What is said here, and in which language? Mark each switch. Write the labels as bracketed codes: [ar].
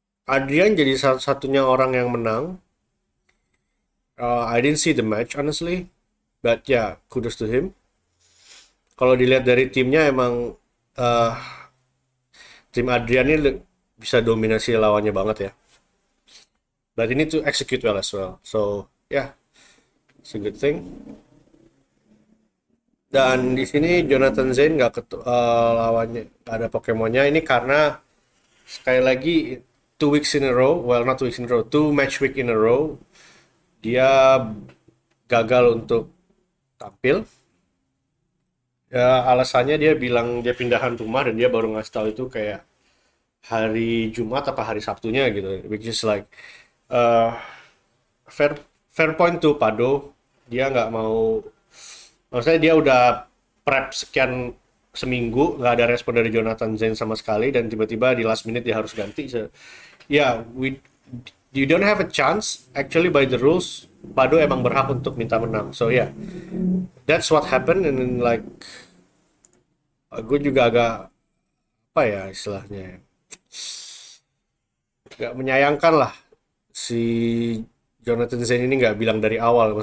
[id] Adrian jadi satu-satunya orang yang menang. [en] I didn't see the match honestly, but yeah, kudos to him. [id] Kalau dilihat dari timnya emang eh tim Adrian ini bisa dominasi lawannya banget ya. [en] But he need to execute well as well. So yeah, it's a good thing. [id] Dan di sini Jonathan Zain nggak lawannya nggak ada Pokemonnya ini karena sekali lagi [en] 2 weeks in a row, [id] well not 2 weeks in a row, 2 match week in a row dia gagal untuk tampil. Ya alasannya dia bilang dia pindahan rumah dan dia baru ngasih tahu itu kayak hari Jumat apa hari Sabtunya gitu, [en] which is like uh, fair fair point [id] tuh Pado, dia nggak mau. Maksudnya dia udah prep sekian seminggu, nggak ada respon dari Jonathan Zain sama sekali, dan tiba-tiba di last minute dia harus ganti. [en] So, yeah, you don't have a chance. Actually, by the rules, Pado [id] emang berhak untuk minta menang. [en] So yeah, that's what happened. And then, like, [id] gue juga agak apa ya istilahnya, ya, nggak menyayangkan lah si Jonathan Zain ini nggak bilang dari awal.